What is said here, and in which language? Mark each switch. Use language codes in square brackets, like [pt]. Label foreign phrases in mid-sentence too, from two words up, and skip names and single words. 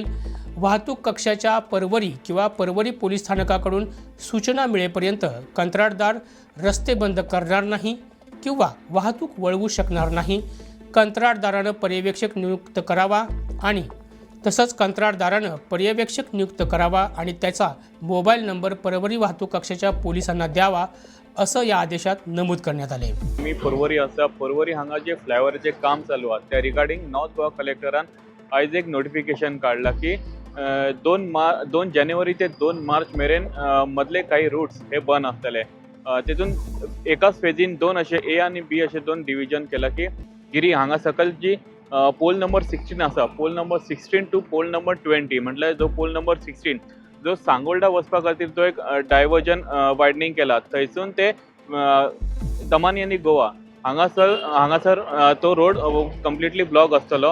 [mr] वाहतूक कक्षाच्या परवरी किंवा परवरी पोलीस स्थानकाकडून सूचना मिळेपर्यंत कंत्राटदार रस्ते बंद करणार नाही किंवा वाहतूक वळवू शकणार नाही। कंत्राटदारानं पर्यवेक्षक नियुक्त करावा आणि त्याचा मोबाईल नंबर परवरी वाहतूक कक्षाच्या पोलिसांना द्यावा, असं या आदेशात नमूद करण्यात आले। [kok] मी परवरी हांगा जे फ्लायओव्हरचे काम चालू आहे त्या रिगार्डिंग नॉर्थ गोवा कलेक्टरान आयज एक नोटिफिकेशन काढला की 2 जानेवारी ते 2 मार्च मेरेन मधले काही रूट्स हे बंद असतले। तितून एकाच फेजीन 2 असे ए आणि बी असे 2 डिव्हिजन केला की गिरी हांगा सकल जी [en] pole number 16 to pole number 20 [kok] म्हटल्यार जो [en] pole number 16 [kok] जो सांगोळडा वचपा खातीर तो एक [en] diversion widening [kok] केला, थंयसून ते दमानियांनी गोवा हांगासर तो [en] road completely block [kok] आसतलो।